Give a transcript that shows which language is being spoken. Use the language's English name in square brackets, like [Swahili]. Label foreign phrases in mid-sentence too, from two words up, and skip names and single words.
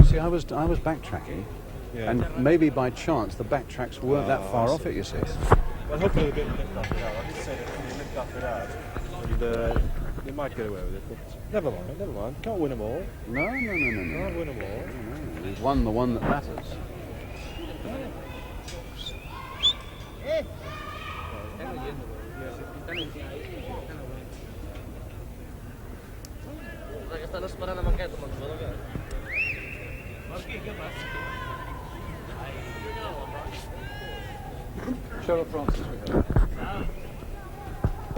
[English] See, I was backtracking, and maybe by chance the backtracks weren't that far off it, you see. well, hopefully they'll get licked off it out. I did say that if they licked off it out, and they might get away with it, but never mind. Can't win them all. No. Can't win them all. No. We've won the one that matters. [Catalan] Que estan esperant amb aquest, amb el jugador que... [English] Trevor Francis, we have.